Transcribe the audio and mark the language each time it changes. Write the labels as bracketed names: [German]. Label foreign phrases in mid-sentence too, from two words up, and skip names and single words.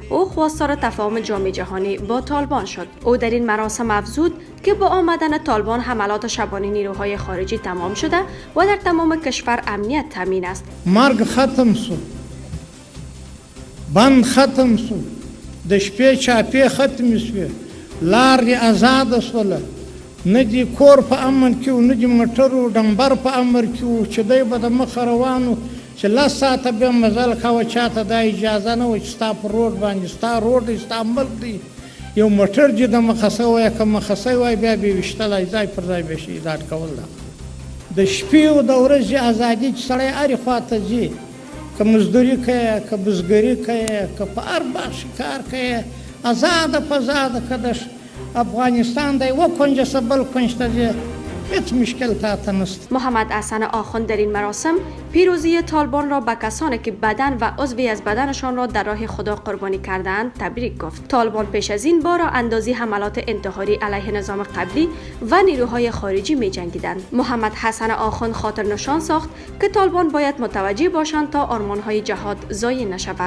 [Persian] او خواستار تفاهم جامعه جهانی با طالبان شد. او در این مراسم افزود که با آمدن طالبان حملات شبانه نیروهای خارجی تمام شده و در تمام کشور امنیت تامین است. مرگ ختم شد، بند ختم شد، [Pashto] د شپې چاپې ختم شوې، لارې آزاده شوله، نه دې کور په امن کې و، نه دې موټر و ډمبر په امر کې و چې دی به د مخه روان و چې 10 ساعته بیا مزل کوه، چاته دا اجازه نه وه چې ستا په روډ باندې ستا روډ دی، ستا ملک دی، یو موټر چې د مخه شوی که مخه شوی بیا بې ویشتلی ځای پر ځای به شي ایجاد کول ده. د شپې او د ورځې ازادي چې سړی هرې خواته ځي، که مزدوري کوې که بزګري کوې که په هر بخش کار کوې، ازاده په ازاده که د افغانستان د یوه کنجه څه بل کنج ته ځې، هیچ مشکل تاته نشته. [Persian] محمد حسن آخوند در این مراسم پیروزی طالبان را به کسانی که بدن و عضوی از بدنشان را در راه خدا قربانی کردند تبریک گفت. طالبان پیش از این با راه اندازی حملات انتحاری علیه نظام قبلی و نیروهای خارجی می جنگیدند. محمد حسن آخوند خاطر نشان ساخت که طالبان باید متوجه باشند تا آرمانهای جهاد ضایع نشود.